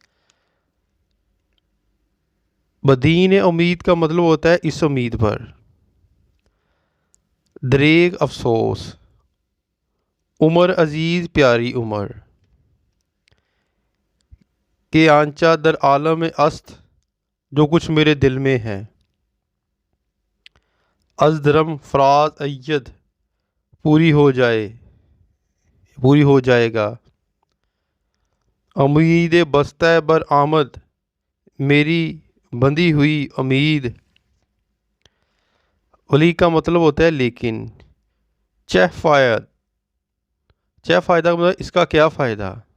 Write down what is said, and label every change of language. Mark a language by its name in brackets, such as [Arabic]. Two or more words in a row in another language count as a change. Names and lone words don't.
[Persian] بدین امید [Urdu] کا مطلب ہوتا ہے اس امید پر. دریغ افسوس، [Persian] عمر عزیز [Urdu] پیاری عمر. [Persian] کہ آنچہ در عالم است، [Urdu] جو کچھ میرے دل میں ہے. [Persian] از درم فراز اید، [Urdu] پوری ہو جائے، پوری ہو جائے گا. [Persian] امید بستہ بر آمد، [Urdu] میری بندھی ہوئی امید. ولی کا مطلب ہوتا ہے لیکن. [Persian] چہ فائد، چہ فائدہ [Urdu] کا مطلب اس کا کیا فائدہ.